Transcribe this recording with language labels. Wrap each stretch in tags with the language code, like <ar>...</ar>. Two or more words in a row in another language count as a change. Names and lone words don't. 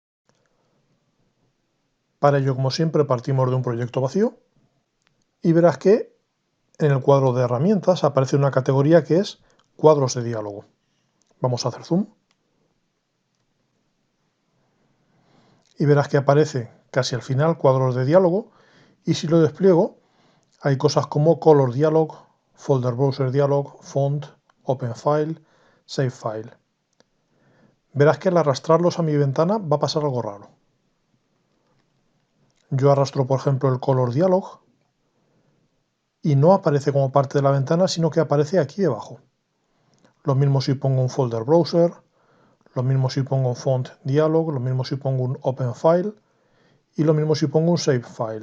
<es>Para ello, como siempre, partimos de un proyecto vacío y verás que en el cuadro de herramientas aparece una categoría que es cuadros de diálogo. Vamos a hacer zoom y verás que aparece casi al final cuadros de diálogo, y si lo despliego hay cosas como</es> <en>color dialog, folder browser dialog,</en> <es>font,</es> <en>open file, save file.</en> <es>Verás que al arrastrarlos a mi ventana va a pasar algo raro. Yo arrastro, por ejemplo, el</es> <en>color dialog</en> <es>y no aparece como parte de la ventana, sino que aparece aquí debajo. Lo mismo si pongo un</es> <en>folder browser,</en> <es>lo mismo si pongo un</es> <en>font dialog,</en> <es>lo mismo si pongo un</es> <en>open file</en> <es>y lo mismo si pongo un</es> <en>save file.</en>